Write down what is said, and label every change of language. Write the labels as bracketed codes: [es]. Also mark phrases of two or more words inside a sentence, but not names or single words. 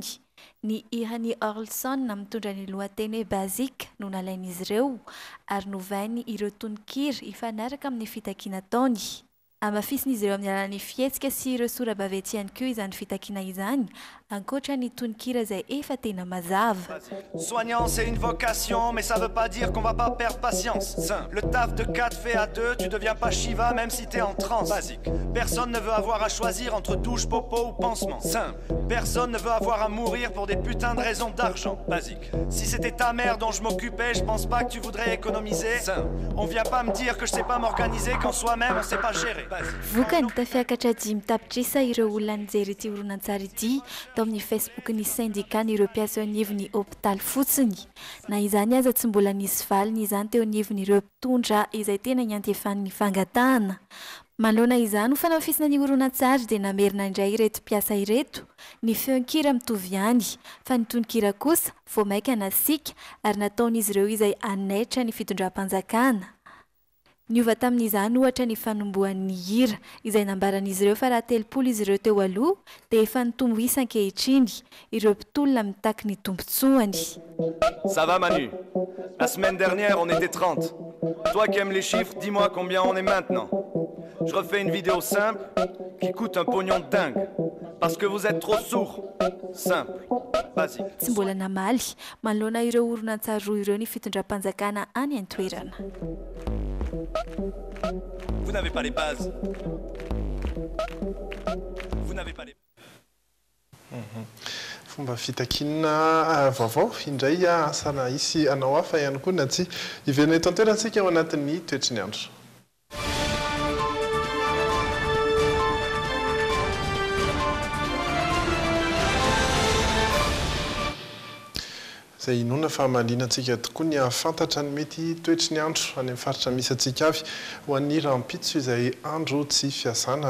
[mg] Ny hirany Orlson mitondra ny lohateny bazika no nalain'izy ireo ary novainy ireo tononkira ifanaraka amin'ny fitakiana ataony. Amafisin'izy ireo amin'ny alalan'ny fihetsika sy ireo sora-bavety ihany koa izany fitakiana izany, ankoatra ny tononkira izay efa tena mazava. [fr] Soignant, c'est une vocation, mais ça veut pas dire qu'on va pas perdre patience. Simple. Le taf de 4 fait à 2, tu deviens pas Shiva même si t'es en transe. Basique. Personne ne veut avoir à choisir entre douche, popo ou pansement. Simple. Personne ne veut avoir à mourir pour des putains de raisons d'argent. Basique. Si c'était ta mère dont je m'occupais, je pense pas que tu voudrais économiser. Simple. On vient pas me dire que je sais pas m'organiser quand soi-même on sait pas gérer. [mg] Vokany tafiakatra 5 tapitrisa ireo olona nijery ity horonan-tsary ity tao amin'ny Facebook ny syndicat ireo mpiasa eo anivon'ny hôpitaly fotsiny. Na izany aza tsy mbola nisy valiny izany teo anivon'ireo mpitondra izay tena niantefan'ny fangatahana. Manoloana izany ho fanafisina ny horonan-tsary dia namerina indray ireto mpiasa ireto. Ny feon-kira mitovy ihany fa ny tononkira kosa vao maika nasika ary nataon'izy ireo izay anaitra ny fitondram-panjakana. Niova tamin'izany ohatra ny fanombohan'ny hira izay nambaran'izy ireo fa raha 30 izy ireo teo aloha dia efa nitombo isan-kehitriny ireo mpitolona mitaky ny tombotsoany. [fr] Ça va Manu? La semaine dernière on était 30. Toi qui aimes les chiffres, dis-moi combien on est maintenant. Je refais une vidéo simple qui coûte un pognon de dingue. Parce que vous êtes trop sourds. Simple. Basique. [mg] Tsy mbola namaly manoloana ireo horonan-tsary roa ireo ny fitondram-panjakana any an-toerana. [fr] Vous n'avez pas les bases. Vous n'avez pas les [mg] Fomba fitakiana vaovao indray asana isy anao hafa ihany koa na tsy iverina eto an-toerantsika ao anatin'ny toetry ny andro. Izay inona fa mahalianantsika tokoa ny ahafantatra ny mety toetry ny andro any amin'ny faritra misy antsika avy ho an'ny rampitso izay andro tsy fiasana